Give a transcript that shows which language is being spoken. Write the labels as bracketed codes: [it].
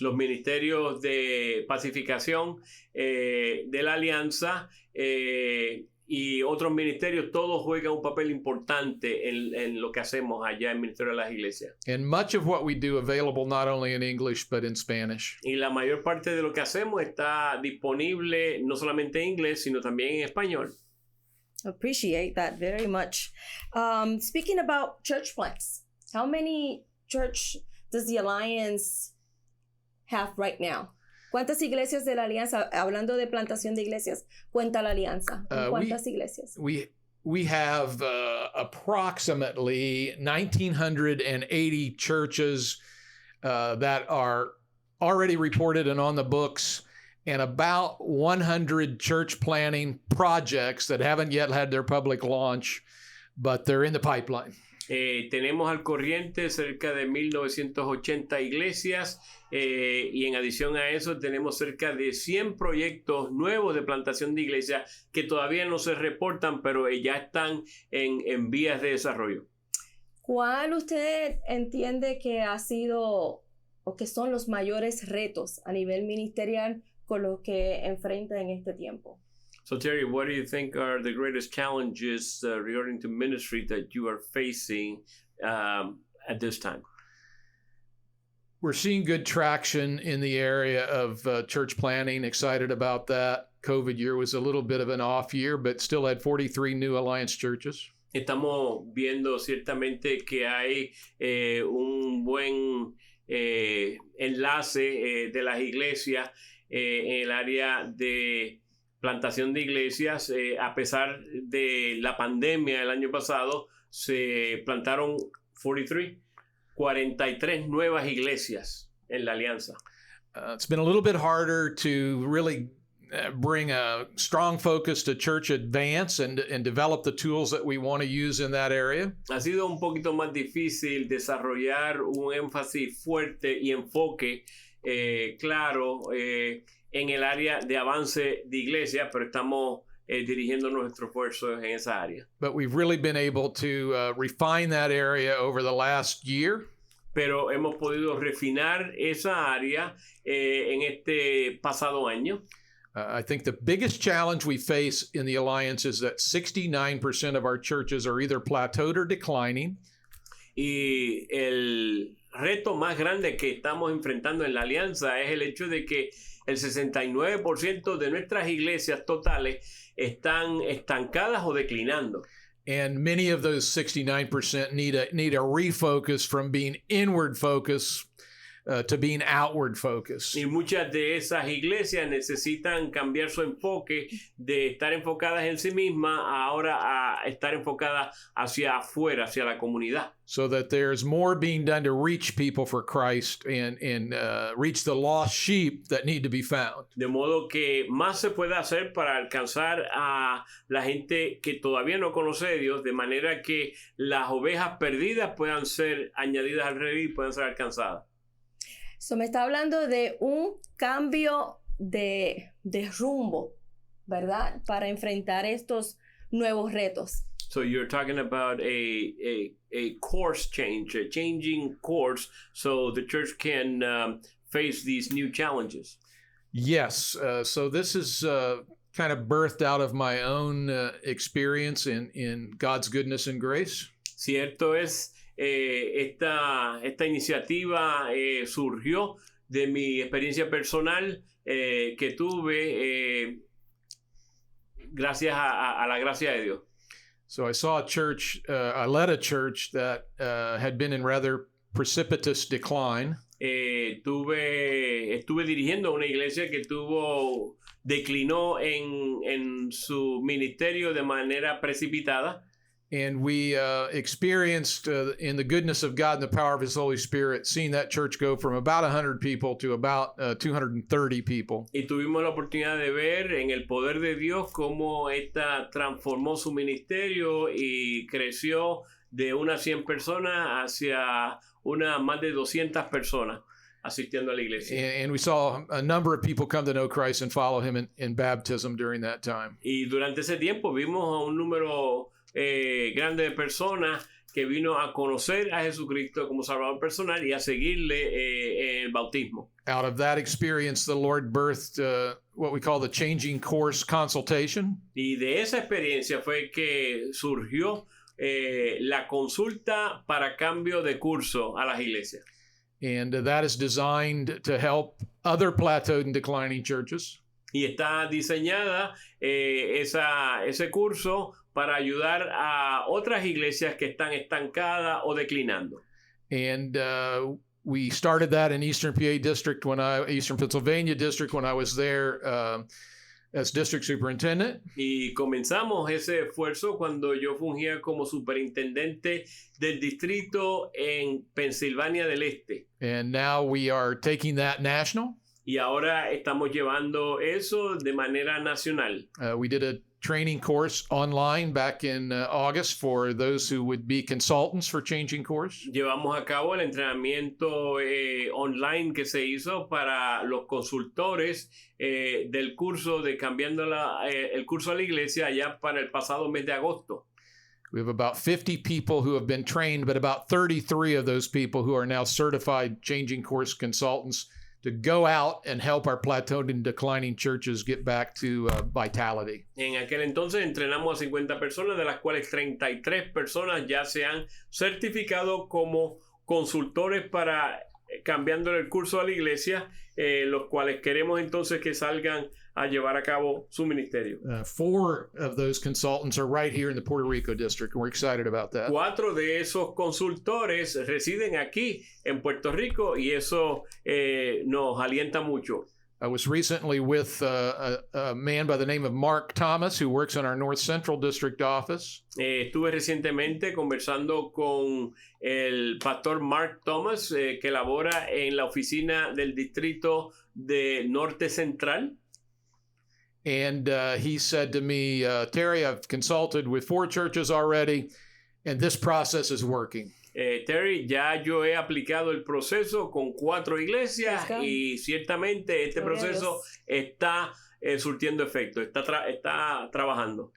[es] Los ministerios de pacificación de la alianza y otros ministerios, todos juegan un papel importante en lo que hacemos allá en el Ministerio de las Iglesias. [en] And much of what we do available not only in English but in Spanish. [es] Y la mayor parte de lo que hacemos está disponible no solamente en inglés, sino también en español. [en] Appreciate that very much. Speaking about church plants, how many church does the Alliance have right now? [es] ¿Cuántas iglesias de la Alianza, hablando de plantación de iglesias, cuenta la Alianza? ¿Cuántas iglesias? [en] We have approximately 1,980 churches that are already reported and on the books, and about 100 church planning projects that haven't yet had their public launch, but they're in the pipeline. [es] Tenemos al corriente cerca de 1,980 iglesias y en adición a eso tenemos cerca de 100 proyectos nuevos de plantación de iglesias que todavía no se reportan, pero ya están en vías de desarrollo. ¿Cuál usted entiende que ha sido o que son los mayores retos a nivel ministerial con los que enfrenta en este tiempo? [en] So Terry, what do you think are the greatest challenges regarding to ministry that you are facing at this time? We're seeing good traction in the area of church planning. Excited about that. COVID year was a little bit of an off year, but still had 43 new Alliance churches. [es] Estamos viendo ciertamente que hay un buen enlace de las iglesias en el área de plantación de iglesias. A pesar de la pandemia del año pasado, se plantaron 43 nuevas iglesias en la alianza. [en] It's been a little bit harder to really bring a strong focus to church advance and develop the tools that we want to use in that area. [es] Ha sido un poquito más difícil desarrollar un énfasis fuerte y enfoque claro en el área de avance de iglesia, pero estamos dirigiendo nuestros esfuerzos en esa área. [en] But we've really been able to refine that area over the last year. [es] Pero hemos podido refinar esa área en este pasado año. [en] I think the biggest challenge we face in the Alliance is that 69% of our churches are either plateaued or declining. [es] Y el reto más grande que estamos enfrentando en la alianza es el hecho de que el 69% de nuestras iglesias totales están estancadas o declinando. [en] And many of those 69% need a refocus from being inward focus to being outward focus. [es] Y muchas de esas iglesias necesitan cambiar su enfoque de estar enfocadas en sí mismas ahora a estar enfocadas hacia afuera, hacia la comunidad. [en] So that there's more being done to reach people for Christ and reach the lost sheep that need to be found. [es] De modo que más se puede hacer para alcanzar a la gente que todavía no conoce a Dios, de manera que las ovejas perdidas puedan ser añadidas al redil y puedan ser alcanzadas. So me está hablando de un cambio de rumbo, ¿verdad? Para enfrentar estos nuevos retos. [en] So you're talking about a course change, a changing course, so the church can face these new challenges. Yes. So this is kind of birthed out of my own experience in God's goodness and grace. [es] Cierto es, esta iniciativa surgió de mi experiencia personal que tuve gracias a la gracia de Dios. [en] So I saw a church, I led a church that had been in rather precipitous decline. [es] Estuve dirigiendo una iglesia que tuvo declinó en su ministerio de manera precipitada. [en] And we experienced in the goodness of God and the power of His Holy Spirit, seeing that church go from about 100 people to about 230 people. [es] Y tuvimos la oportunidad de ver en el poder de Dios cómo esta transformó su ministerio y creció de unas 100 personas hacia más de 200 personas asistiendo a la iglesia. [en] And we saw a number of people come to know Christ and follow Him in baptism during that time. [es] Y durante ese tiempo vimos a un número grande de personas que vino a conocer a Jesucristo como Salvador personal y a seguirle el bautismo. [en] Out of that experience, the Lord birthed what we call the Changing Course Consultation. [es] Y de esa experiencia fue que surgió la consulta para cambio de curso a las iglesias. [en] And that is designed to help other plateaued and declining churches. [es] Y está diseñada ese curso para ayudar a otras iglesias que están estancadas o declinando. [en] And we started that in Eastern Pennsylvania district when I was there as district superintendent. [es] Y comenzamos ese esfuerzo cuando yo fungía como superintendente del distrito en Pensilvania del Este. [en] And now we are taking that national. [es] Y ahora estamos llevando eso de manera nacional. [en] We did a training course online back in August for those who would be consultants for Changing Course. [es] Llevamos a cabo el entrenamiento online que se hizo para los consultores del curso de cambiando el curso a la iglesia allá para el pasado mes de agosto. [en] We have about 50 people who have been trained, but about 33 of those people who are now certified Changing Course consultants to go out and help our plateaued and declining churches get back to vitality. [es] En aquel entonces entrenamos a 50 personas, de las cuales 33 personas ya se han certificado como consultores para cambiando el curso a la iglesia, los cuales queremos entonces que salgan a llevar a cabo su ministerio. [en] 4 of those consultants are right here in the Puerto Rico district, and we're excited about that. [es] 4 de esos consultores residen aquí en Puerto Rico y eso nos alienta mucho. [en] I was recently with a man by the name of Mark Thomas, who works in our North Central District office. [es] Estuve recientemente conversando con el pastor Mark Thomas, que labora en la oficina del distrito de Norte Central. [en] And he said to me, Terry, I've consulted with 4 churches already, and this process is working. [es] Terry, ya yo he aplicado el proceso con 4 iglesias y ciertamente este proceso está surtiendo efecto, está trabajando.